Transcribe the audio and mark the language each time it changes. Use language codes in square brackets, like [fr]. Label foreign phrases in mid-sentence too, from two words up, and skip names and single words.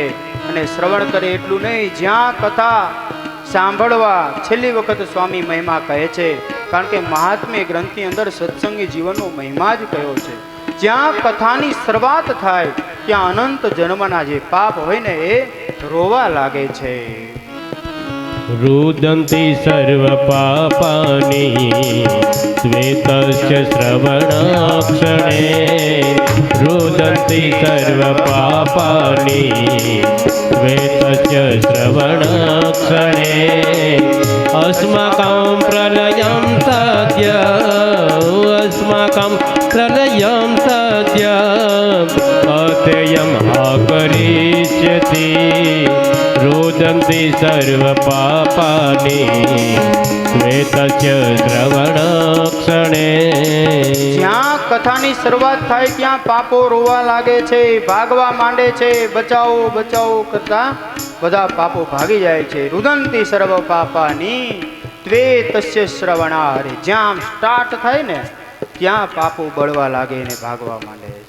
[gu] અને શ્રવણ કરે એટલું નહીં, જ્યાં કથા સાંભળવા છેલ્લી વખત સ્વામી મહિમા કહે છે. કારણ કે મહાત્મ્ય ગ્રંથની અંદર સત્સંગી જીવનનો મહિમા જ કયો છે. જ્યાં કથાની શરૂઆત થાય ત્યાં અનંત જન્મના જે પાપ હોય ને એ રોવા લાગે છે. [sa] रुदन्ति सर्वपापानि श्वेतस्य श्रवणाक्षणे रुदन्ति सर्वपापानि श्वेतस्य श्रवणाक्षणे अस्माकं प्रलयं सद्य अस्माकं प्रलयं सद्य अत्ययम् आकरिष्यति रुदन्ति सर्वपापानि श्वेतस्य श्रवणाक्षणे. [gu] જ્યાં કથાની શરૂઆત થાય ત્યાં પાપો રોવા લાગે છે, ભાગવા માંડે છે. બચાવો બચાવો કરતા બધા પાપો ભાગી જાય છે. [sa] रुदंति सर्व पापानि त्वेतस्य श्रवणारे. [gu] જ્યાં સ્ટાર્ટ થાય ને ત્યાં પાપો બળવા લાગે ને ભાગવા માંડે છે.